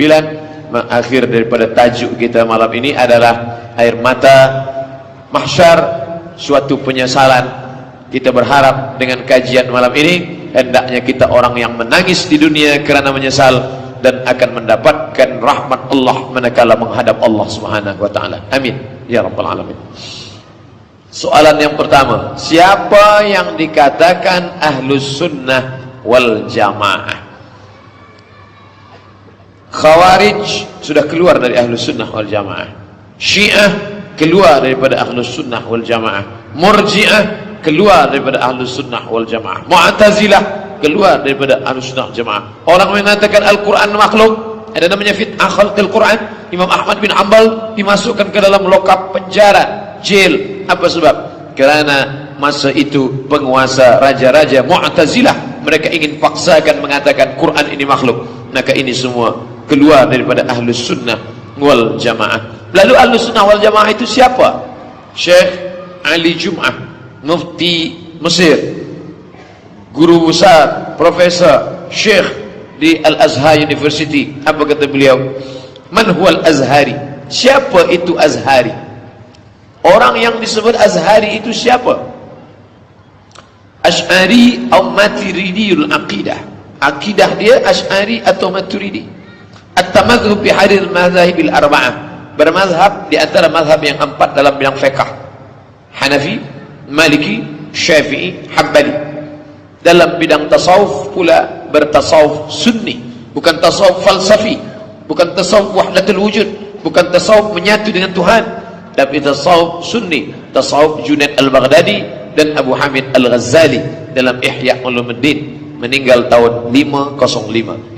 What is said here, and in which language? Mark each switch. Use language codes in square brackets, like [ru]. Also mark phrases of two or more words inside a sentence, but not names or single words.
[ms] Akhir daripada tajuk kita malam ini adalah air mata mahsyar, suatu penyesalan. Kita berharap dengan kajian malam ini hendaknya kita orang yang menangis di dunia kerana menyesal dan akan mendapatkan rahmat Allah manakala menghadap Allah [ar] سبحانه وتعالى. آمين يا رب العالمين. [ms] Soalan yang pertama, siapa yang dikatakan [ar] أهل السنة والجماعة? [ms] Khawarij sudah keluar dari [ar] أهل السنة والجماعة. [ms] Syiah keluar daripada [ar] أهل السنة والجماعة. [ms] Murji'ah keluar daripada [ar] أهل السنة والجماعة. [ms] Mu'tazilah keluar daripada [ar] أهل السنة والجماعة. [ms] Orang mengatakan Al-Quran makhluk, ada namanya [ar] فتنة خلق القرآن. [ms] Imam Ahmad bin Hanbal dimasukkan ke dalam lokap penjara, jail. Apa sebab? Kerana masa itu penguasa raja-raja Mu'tazilah, mereka ingin paksakan mengatakan Quran ini makhluk. Maka ini semua keluar daripada [ar] أهل السنة والجماعة. [ms] Lalu [ar] أهل السنة والجماعة [ms] itu siapa? Syekh Ali Jum'ah, mufti Mesir, guru besar, profesor, syekh di Al-Azhar University. Apa kata beliau? [ar] من هو الأزهري? [ms] Siapa itu Azhari? Orang yang disebut Azhari itu siapa? Asy'ari atau [ar] ماتريدي العقيدة. [ms] Akidah dia Asy'ari atau Maturidi. [ar] التمذهب بأحد المذاهب الأربعة. [ms] Bermazhab di antara mazhab yang 4 dalam bidang fiqh. Hanafi, Maliki, Syafi'i, Hambali. Dalam bidang tasawuf pula bertasawuf sunni, bukan tasawuf falsafi, bukan tasawuf [ar] وحدة الوجود, [ms] bukan tasawuf menyatu dengan Tuhan, tapi tasawuf sunni, tasawuf Junaid al-Baghdadi dan Abu Hamid al-Ghazali dalam Ihya Ulumuddin, meninggal tahun 505.